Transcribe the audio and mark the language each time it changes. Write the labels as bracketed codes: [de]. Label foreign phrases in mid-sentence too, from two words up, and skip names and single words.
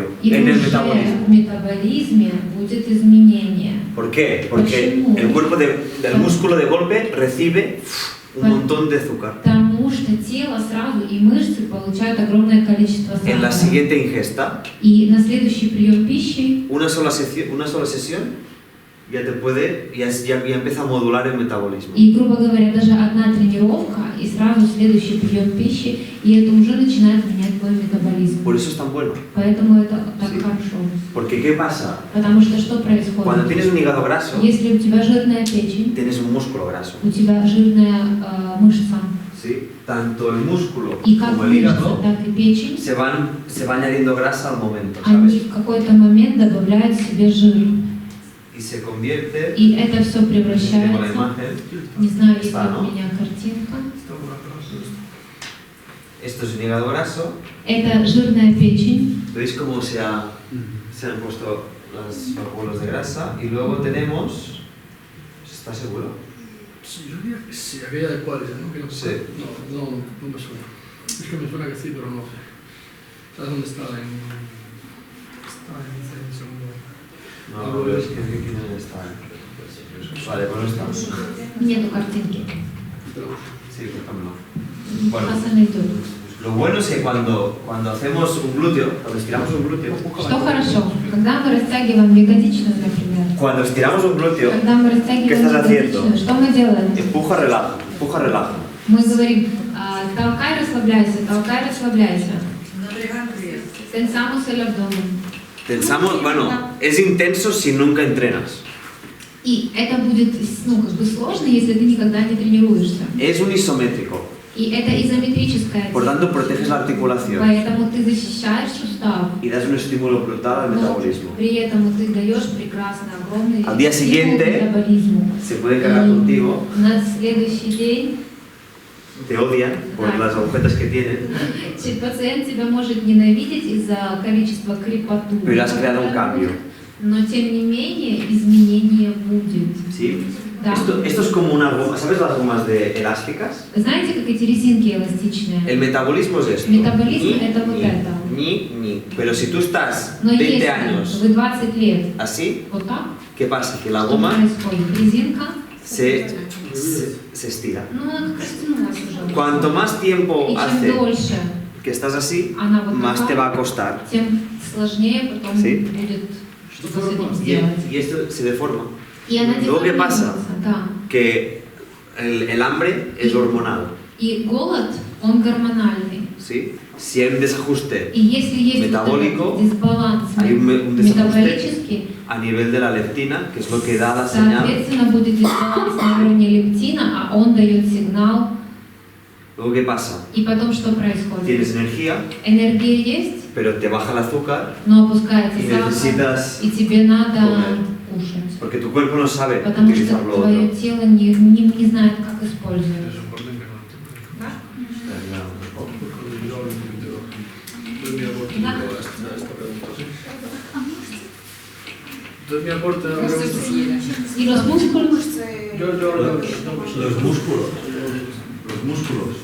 [ru] и [es] en el [ru] уже [es] metabolismo. [ru] в метаболизме будет изменение. [es] ¿Por qué? Porque [ru] Почему? [es] el cuerpo del músculo de golpe recibe un montón de azúcar. [ru] Потому что тело сразу и мышцы получают огромное количество [es] En la [ru] сахара. [es] siguiente ingesta, [ru] И на следующий прием пищи [es] una sola sesión ya te puede, ya empieza a modular el metabolismo. [ru] и, грубо говоря, даже одна тренировка и сразу следующий прием пищи, и это уже начинает менять твой метаболизм. [es] Por eso es tan bueno. [ru] Поэтому это так [es] Sí. [ru] хорошо. [es] Porque ¿qué pasa? [ru] Потому что что [es] Cuando [ru] происходит? [es] tienes un hígado graso, [ru] Если у тебя жирная печень, [es] tienes un músculo graso. [ru] у тебя жирная мышца, [es] ¿Sí? Tanto el músculo [ru] и как [es] como el [ru] мышца, [es] hígado [ru] так и печень, [es] se va añadiendo grasa al momento, [ru] они [es] ¿sabes? [ru] в какой-то момент добавляют себе жир. [es] Y se convierte, [ru] И это все [es] tengo la [ru] превращается, [es] imagen, [ru] не знаю, есть ли [es] Está, ¿no? [ru] у меня картинка, [es] esto es un hígado graso, [ru] это жирная печень, [es] ¿veis cómo se han puesto los bolos de grasa? Y luego tenemos, se ¿Estás seguro? Sí, yo diría que sí, aquella de cuáles, ¿no? Que no, Sí. No me suena. Es que me suena que sí, pero no sé. ¿Sabes dónde está? Está en el segundo. No, pero es que no está. Vale, pues no está. [ru] Нету картинки. [es] Sí, cortámelo. Bueno, Пасальный тур. lo bueno es que cuando hacemos un glúteo, cuando estiramos un glúteo, [ru] Что хорошо, когда мы растягиваем ягодичную, например, [es] cuando estiramos un glúteo, [ru] когда мы [es] ¿qué [ru] растягиваем [es] estás haciendo? [ru] ягодичную, что мы делаем? [es] Empuja, relaja. [ru] Мы говорим, толкай, расслабляйся. [es] Tensamos el abdomen. Tensamos, bueno, es intenso si nunca entrenas. [ru] И это будет, ну, как бы сложно, если ты никогда не тренируешься. [es] Es un isométrico, [ru] И это изометрическое [es] por [ru] тело. [es] tanto proteges la articulación [ru] Поэтому ты защищаешь сустав. [es] y das un estímulo brutal al [ru] Но [es] metabolismo. [ru] при этом ты даешь прекрасный, огромный [es] Al día [ru] стимул [es] siguiente, [ru] метаболизму. [es] Se puede cargar contigo, [ru] На следующий день [es] te odian por las agujetas que tienen, [ru] пациент тебя может ненавидеть из-за количества крепоту. [es] pero has creado un cambio. [ru] Но тем не менее изменение будет. [es] ¿Sí? [ru] Да. [es] Esto es como una goma, ¿sabes las gomas elásticas? [ru] Знаете, как эти резинки эластичные? [es] El metabolismo es esto. [ru] Метаболизм это вот это. [es] Ni. Pero si tú estás [ru] Но [es] 20 [ru] если [es] años [ru] вы 20 лет [es] así, [ru] вот так, [es] ¿qué pasa? Que la [ru] что [es] goma [ru] происходит? Резинка, [es] se estira. [ru] ну она как растянулась уже. [es] Cuanto más tiempo [ru] И чем [es] hace [ru] дольше [es] que estás así, [ru] она вот [es] más te va a [ru] такая, [es] costar. [ru] тем сложнее потом [es] Sí. [ru] будет что-то с этим сделать. [es] Y esto se deforma. [ru] И она [es] Luego, ¿qué pasa? [ru] деформируется, да. [es] Que el hambre es hormonal. [ru] И голод, он гормональный. [es] ¿Sí? Si hay un desajuste [ru] И если есть [es] Метаболико, [ru] вот этот дисбаланс [es] hay un desajuste [ru] метаболический, [es] a nivel de la leptina, que es lo que da la señal. [ru] соответственно, будет дисбаланс на уровне лептина, а он дает сигнал. [es] Luego, ¿qué pasa? [ru] И потом что происходит? [es] Tienes energía, [ru] Энергия есть, [es] pero te baja el azúcar [ru] но опускается [es] y [ru] сахар, [es] necesitas, [ru] и тебе надо [es] comer. [ru] кушать. [es] porque tu cuerpo no sabe [ru] Потому что [es] utilizar lo [ru] твое [es] otro. [ru] тело не знает, как использовать. [es] Es un orden que no entiendo. [ru] Да? [es] Porque yo hablo un poquito. Doy mi aporte [ru] Да. [es] a esta pregunta, ¿sí? Doy mi aporte a la pregunta. И los músculos, Yo hablo de Los músculos.